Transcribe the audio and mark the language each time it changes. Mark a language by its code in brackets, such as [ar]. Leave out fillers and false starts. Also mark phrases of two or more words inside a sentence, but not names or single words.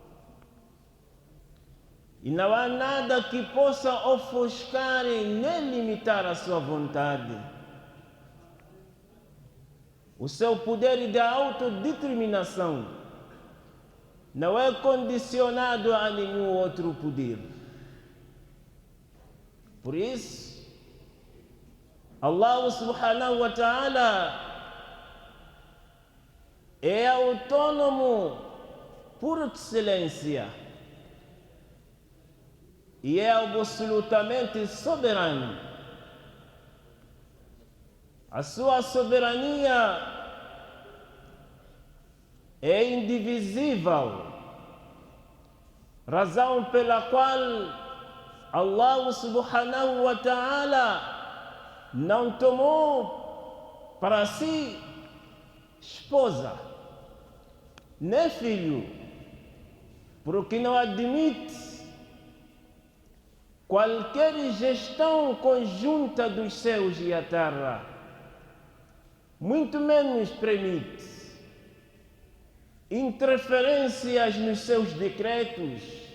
[pt] E não há nada que possa ofuscar e nem limitar a sua vontade. O seu poder de autodeterminação não é condicionado a nenhum outro poder. Por isso, [ar] الله سبحانه وتعالى [pt] é autônomo por excelência e é absolutamente soberano. A sua soberania é indivisível, razão pela qual [ar] الله سبحانه وتعالى [pt] não tomou para si esposa, nem filho, porque não admite qualquer gestão conjunta dos céus e a terra, muito menos permite interferências nos seus decretos.